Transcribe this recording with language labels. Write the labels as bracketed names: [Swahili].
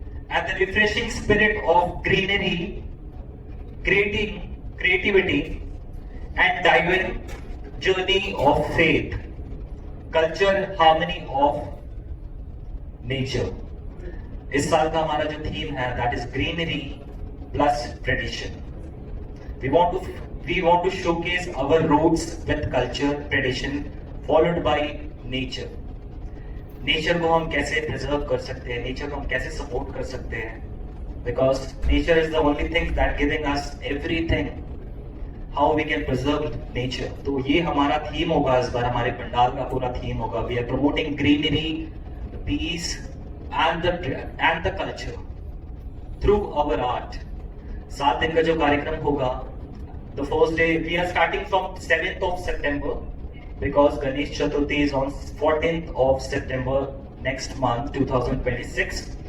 [English] and the refreshing spirit of greenery, creativity and divine journey of faith, culture, harmony of nature. [Hindi] इस साल का हमारा जो theme है, [English] that is greenery, plus tradition. We want to showcase our roots with culture, tradition, followed by nature. [Hindi] Nature को हम कैसे preserve कर सकते हैं, नेचर को हम कैसे सपोर्ट कर सकते हैं, [English] Because nature is the only thing that giving us everything. How we can preserve nature. [Hindi] तो ये हमारा थीम होगा इस बार, हमारे पंडाल का पूरा थीम होगा. [English] We are promoting greenery, peace and the culture through our art. 7 [Hindi] दिन का जो कार्यक्रम होगा, [English] The first day we are starting from 7th of September because Ganesh Chaturthi is on 14th of September next month 2026.